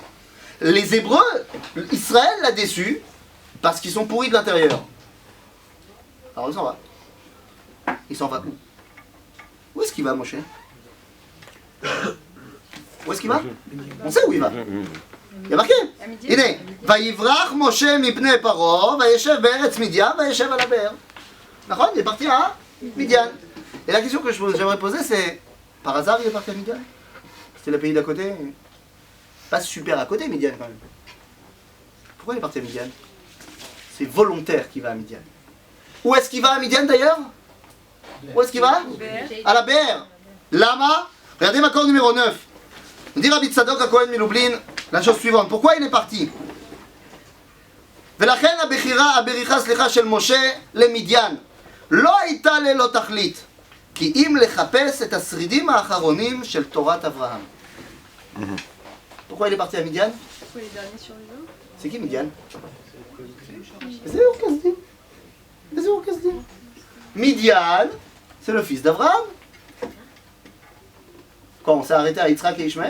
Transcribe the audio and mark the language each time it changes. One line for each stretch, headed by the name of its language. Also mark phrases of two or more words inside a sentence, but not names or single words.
French: Les Hébreux, Israël l'a déçu parce qu'ils sont pourris de l'intérieur. Alors il s'en va. Il s'en va où? Où est-ce qu'il va, Moshe? Où est-ce qu'il va? On sait où il va. Il y a marqué.
Hebrew: הנה, ויברח משה מפני פרעה, וישב בארץ מדיין, וישב על הבאר. נכון?
French: Il est parti à Midian. Et la question que j'aimerais poser, c'est par hasard il est parti à Midian? C'était le pays d'à côté? Pas super à côté, Midian quand même. Pourquoi il est parti à Midian? C'est volontaire qu'il va à Midian. Où est-ce qu'il va à Midian d'ailleurs? Où est-ce qu'il va? À la Bér. Lama? Regardez ma corde numéro 9. On dit Rabbi Tzadok à Cohen Miloublin la chose suivante. Pourquoi il est parti?
Hebrew: ולכן הבריחה של משה למדיין לא הייתה ללא תכלית כי אם לחפש את השרידים האחרונים של תורת אברהם.
French: Pourquoi il est parti à Midian? Pour les derniers survivants. C'est qui Midian? C'est eux, qu'est-ce que c'est? Midian, c'est le fils d'Abraham. Quand on s'est arrêté à Yitzhak et Ishmaël,